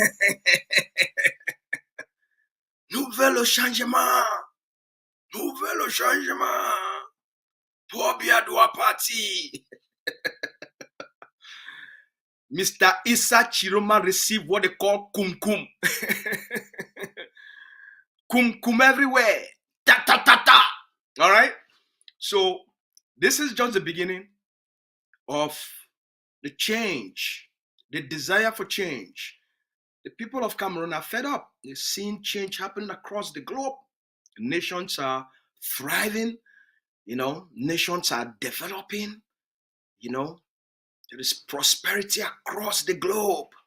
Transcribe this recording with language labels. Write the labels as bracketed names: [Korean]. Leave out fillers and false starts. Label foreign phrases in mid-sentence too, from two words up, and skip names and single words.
[French] Nous voulons le changement. Nous voulons le changement. Pour bien doit partir. Mr. [English] Issa Chiroma received what they call kum kum. Kum kum everywhere. Ta ta ta ta. All right? So, this is just the beginning of the change, the desire for change. The people of Cameroon are fed up. They've seen change happening across the globe. Nations are thriving, nations are developing, there is prosperity across the globe.